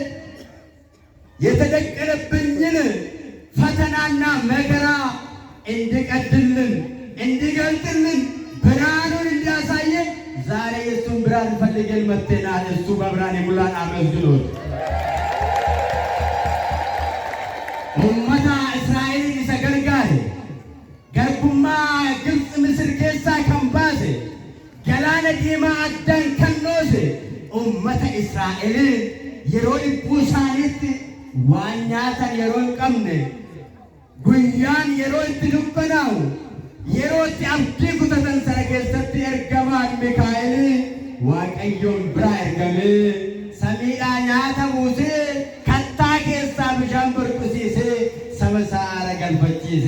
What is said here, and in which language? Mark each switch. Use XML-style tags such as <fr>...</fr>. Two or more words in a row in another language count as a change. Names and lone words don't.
<am>የተደቀነብኝን ፈተናና መከራ እንዲቀድልን እንዲገልጥልን ብርሃኑን እንዲያሳየ ዛሬ የእሱን ብርሃን ፈልገን መጥተናል። እሱ በብርሃን የሙላን አመስግኖት</am> <om>ummata Israa'eliin isa gargaare garbummaa Gibxi Misir keessaa kan baase galaana diimaa addaan kan dhoose ummata Israa'eliin yeroo dhibbuu isaaniitti waan nyaatan yeroo hin qabne guyyaan yeroo itti dukkanaa'u yeroo itti abdii kutatan sana keessatti ergamaan Mikaa'el Waaqayyoon biraa ergamee samiidhaa nyaata buusee kattaa keessaa bishaan burqisiisee saba isaa aara galfachiise.</om>